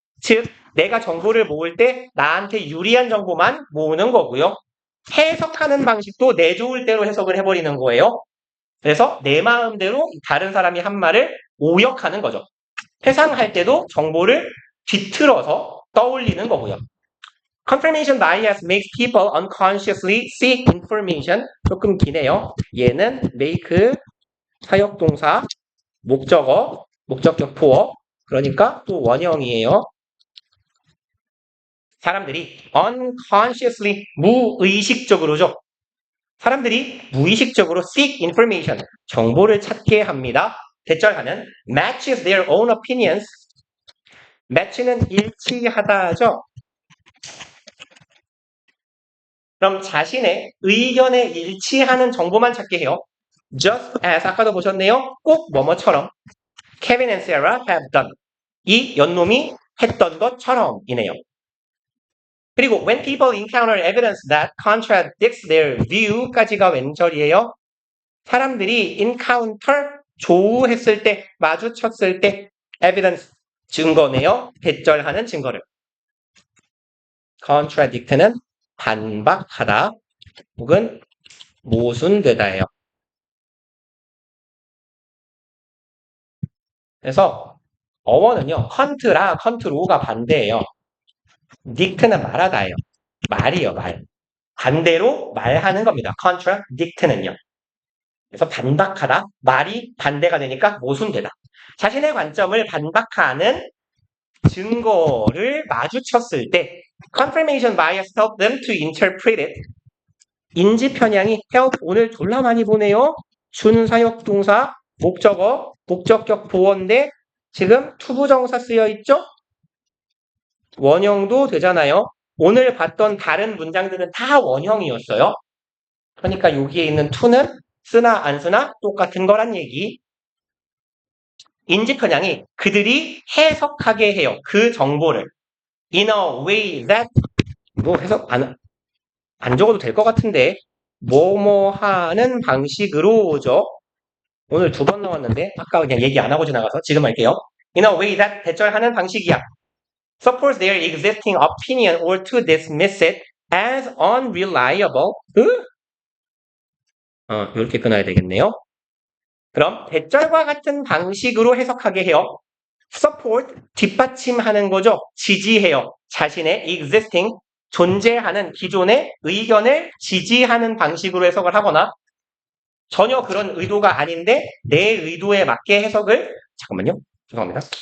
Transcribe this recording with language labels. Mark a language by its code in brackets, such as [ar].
[ko] 즉 내가 정보를 모을 때 나한테 유리한 정보만 모으는 거고요. 해석하는 방식도 내 좋을 대로 해석을 해버리는 거예요. 그래서 내 마음대로 다른 사람이 한 말을 오역하는 거죠. 회상할 때도 정보를 뒤틀어서 떠올리는 거고요. [en] Confirmation bias makes people unconsciously seek information. [ko] 조금 기네요. 얘는 make 사역동사, 목적어, 목적격 보어. 그러니까 또 원형이에요. 사람들이 unconsciously 무의식적으로죠. 사람들이 무의식적으로 [en] seek information, [ko] 정보를 찾게 합니다. 대절하는 [en] matches their own opinions. [ko] match는 일치하다죠. 그럼 자신의 의견에 일치하는 정보만 찾게 해요. [en] Just as [ko] 아까도 보셨네요. 꼭 뭐뭐처럼 [en] Kevin and Sarah have done. [ko] 이 연놈이 했던 것처럼이네요. 그리고 [en] when people encounter evidence that contradicts their view [ko] 까지가 왼절이에요. 사람들이 encounter 조우했을 때, 마주쳤을 때 evidence 증거네요. 대절하는 증거를. contradict는 반박하다 혹은 모순되다예요. 그래서 어원은요, 컨트라 컨트로가 반대예요. dict는 말하다예요. 말이요, 말. 반대로 말하는 겁니다. contradict는요. 그래서 반박하다, 말이 반대가 되니까 모순되다. 자신의 관점을 반박하는 증거를 마주쳤을 때 [en] confirmation bias help them to interpret it. [ko] 인지 편향이 help 오늘 졸라 많이 보네요. 준사역 동사 목적어 목적격 보어인데 지금 투부정사 쓰여 있죠? 원형도 되잖아요. 오늘 봤던 다른 문장들은 다 원형이었어요. 그러니까 여기에 있는 to는 쓰나 안 쓰나 똑같은 거란 얘기. 인지 편향이 그들이 해석하게 해요. 그 정보를. [en] In a way that [ko] 뭐 해석 안 적어도 될 것 같은데 뭐뭐 하는 방식으로죠. 오늘 2번 나왔는데 아까 그냥 얘기 안 하고 지나가서 지금 할게요. [en] In a way that [ko] 대절하는 방식이야. [en] Suppose their existing opinion or to dismiss it as unreliable. [ko] 이렇게 끊어야 되겠네요. 그럼 대절과 같은 방식으로 해석하게 해요. support, 뒷받침하는 거죠. 지지해요. 자신의 existing, 존재하는 기존의 의견을 지지하는 방식으로 해석을 하거나 전혀 그런 의도가 아닌데 내 의도에 맞게 해석을 잠깐만요. 죄송합니다.